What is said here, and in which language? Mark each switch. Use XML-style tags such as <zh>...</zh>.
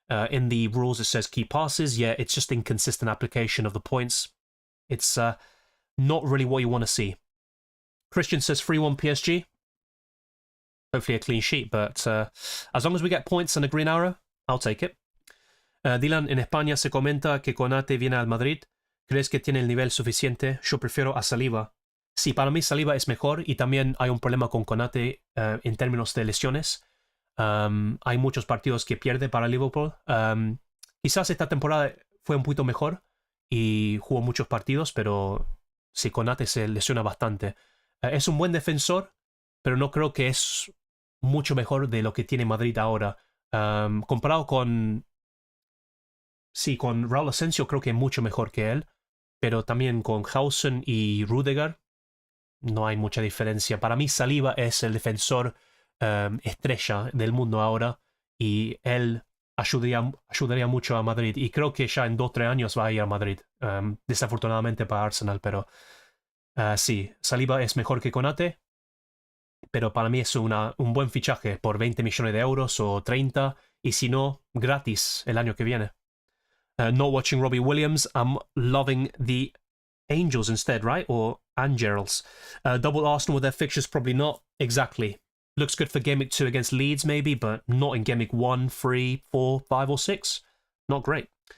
<en>In the rules, it says key passes. Yeah, it's just inconsistent application of the points. It's not really what you want to see. Christian says 3-1 PSG. Hopefully a clean sheet, but as long as we get points and a green arrow, I'll take it.</en> <es>Dylan, en España se comenta que Konate viene al Madrid. ¿Crees que tiene el nivel suficiente? Yo prefiero a Saliba. Sí, para mí Saliba es mejor y también hay un problema con Konate en términos de lesiones. Hay muchos partidos que pierde para Liverpool. Quizás esta temporada fue un poquito mejor y jugó muchos partidos, pero sí, Konate se lesiona bastante. Es un buen defensor, pero no creo que es mucho mejor de lo que tiene Madrid ahora. Comparado con... Sí, con Raúl Asensio creo que es mucho mejor que él, pero también con Hausen y Rudiger no hay mucha diferencia. Para mí Saliba es el defensor estrella del mundo ahora y él ayudaría mucho a Madrid y creo que ya en 2 o 3 años va a ir a Madrid, desafortunadamente para Arsenal, pero sí, Saliba es mejor que Konate, pero para mí es un buen fichaje por 20 millones de euros o 30 y si no, gratis el año que viene.</es> <en>Not watching Robbie Williams, I'm loving the Angels instead, right? Or Angels. Double Arsenal with their fixtures, probably not. Exactly. Looks good for Game Week 2 against Leeds, maybe, but not in Game Week 1, 3, 4, 5, or 6. Not great.</en>